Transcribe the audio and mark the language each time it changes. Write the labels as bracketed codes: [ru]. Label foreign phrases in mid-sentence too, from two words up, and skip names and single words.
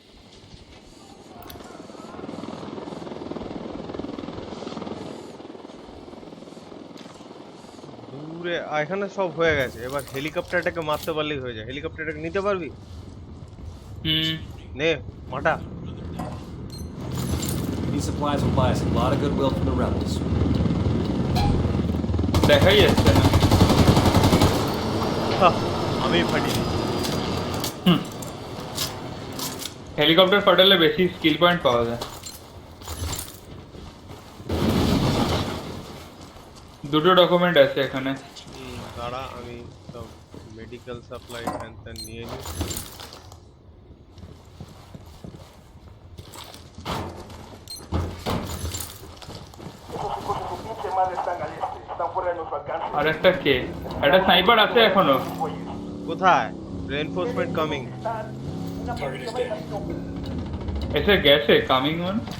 [bn] দূরে এখানে সব হয়ে গেছে, এবার হেলিকপ্টারটাকে মারতে পারলেই হয়ে যায়। হেলিকপ্টারটাকে নিতে পারবি? হুম। নে মাটা। [en] These supplies will buy us a lot of goodwill from the rebels. [bn] দেখাই যাচ্ছে না। আমি ফাটি। হেলিকপ্টার ফাটালে বেশি [en] skill point [bn] পাওয়া যায়। দুটো ডকুমেন্ট আছে এখানে। দাঁড়া আমি সব [en] medical supply [bn] ফ্যান নিয়ে নিই। [es] Esos hijos de su pinche madre están al este. Están fuera de nuestro alcance. [bn] আর একটা কে? একটা স্নাইপার আছে এখনো। [es] Güeyes. [bn] কোথায়? [en] reinforcement coming. [es] Están una [en] Target is [es] pequeña [en] dead. [es] organización. [bn] এসে গেছে [en] coming one.